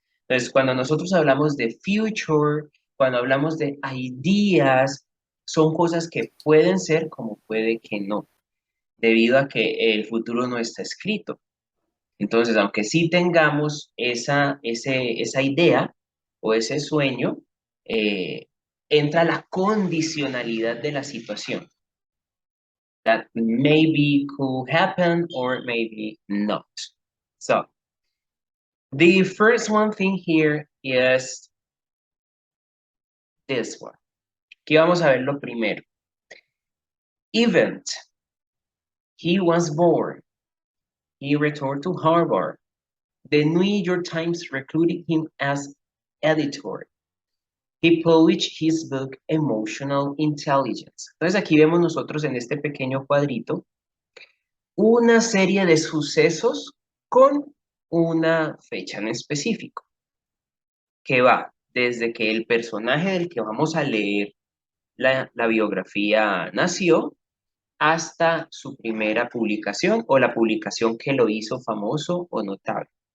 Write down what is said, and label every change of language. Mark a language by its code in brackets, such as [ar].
[es] Entonces, cuando nosotros hablamos de future, cuando hablamos de ideas, son cosas que pueden ser como puede que no, debido a que el futuro no está escrito. Entonces, aunque sí tengamos esa idea o ese sueño, entra la condicionalidad de la situación. [en] That maybe could happen or maybe not. So, the first one thing here is this one. [es] Aquí vamos a ver lo primero. [en] Event. He was born. He returned to Harvard. The New York Times recruited him as editor. He published his book Emotional Intelligence. [es] Entonces aquí vemos nosotros en este pequeño cuadrito una serie de sucesos con una fecha en específico, que va desde que el personaje del que vamos a leer la biografía nació hasta su primera publicación o la publicación que lo hizo famoso o notable.